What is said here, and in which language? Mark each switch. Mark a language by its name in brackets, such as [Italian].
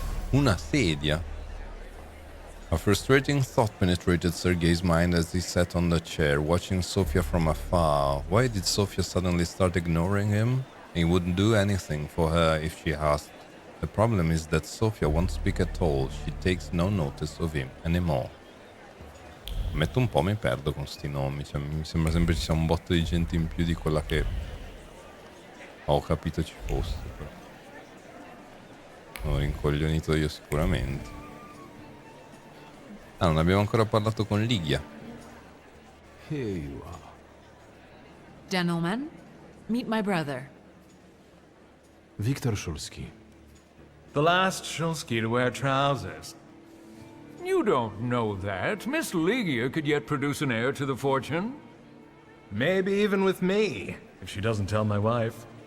[Italian] Una sedia. [English] A frustrating thought penetrated Sergei's mind as he sat on the chair, watching Sofia from afar. Why did Sofia suddenly start ignoring him? He wouldn't do anything for her if she asked. The problem is that Sofia won't speak at all. She takes no notice of him anymore. [Italian] Metto un po', mi perdo con sti nomi. Cioè, mi sembra sempre ci sia un botto di gente in più di quella che ho capito ci fosse. Ho rincoglionito io sicuramente. Ah, non abbiamo ancora parlato con Ligia. [English] Here you are. Gentlemen, meet my brother. Viktor Shulsky. The last Shulsky to wear trousers. You don't know that. Miss Ligia could yet produce an heir to the fortune. Maybe even with me, if she doesn't tell my wife.